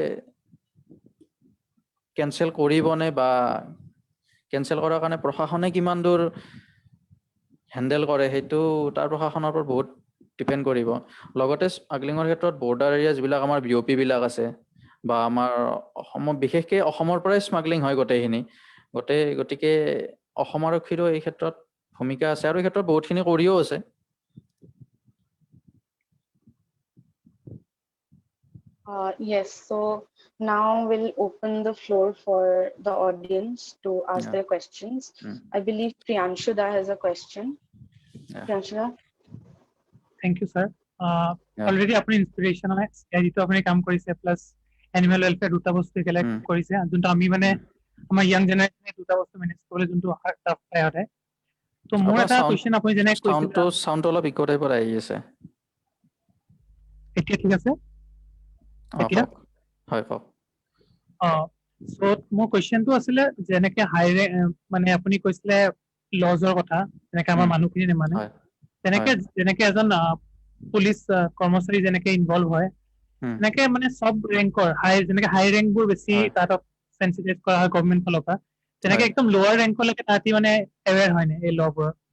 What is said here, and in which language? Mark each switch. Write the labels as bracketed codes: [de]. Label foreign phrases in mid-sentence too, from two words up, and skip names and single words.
[as] কেনসেল কৰিবনে বা কেনসেল কৰাৰ কাৰণে প্ৰশাসনে কিমান দূৰ হেণ্ডেল কৰে সেইটো তাৰ প্ৰশাসনৰ ওপৰত বহুত ডিপেণ্ড কৰিব লগতে স্মাগলিঙৰ ক্ষেত্ৰত [en] border area [as] যিবিলাক আমাৰ বিঅপি বিলাক আছে বা আমাৰ অসমত বিশেষকৈ অসমৰ পৰাই স্মাগলিং হয় গোটেইখিনি গতিকে অসম আৰক্ষীৰো এই ক্ষেত্ৰত ভূমিকা আছে আৰু এই ক্ষেত্ৰত বহুতখিনি কৰিও আছে [en] Yes, so now we'll open the floor for the audience to ask their questions. I believe Priyanshu da has a question. Priyanshu da? Thank you, sir. [as] Already apni inspiration hai jito apni kaam korise plus [en] animal welfare [as] দুটা বস্তু একেলগ কৰিছে যিটো আমি মানে আমাৰ [en] young generation [as] দুটা বস্তু manage কৰে যিটো tough হয় তো মোৰ এটা question আপুনি যেনে কৈছে sound olop echo type ahi ase এতিয়া ঠিক আছে এতিয়া হয় কওক সো মোৰ কোৱেশ্চনটো আছিলে যেনেকে হাই মানে আপুনি কৈছিলে লজৰ কথা যেনেকে আমাৰ মানুহখিনি নেমানে যেনেকে এজন পুলিচ কৰ্মচাৰী যেনেকে ইনভলভ হয় এনেকে মানে সব ৰেংকৰ যেনেকে [en] high rank [as] বোৰ বেছি তাত সেনসিটাইজ কৰা হয় গভৰ্নমেন্ট ফালৰ পৰা তেনেকে একদম [en] lower rankলৈকে [as] তাতি মানে এৱেৰ হয় নে এই লবোৰ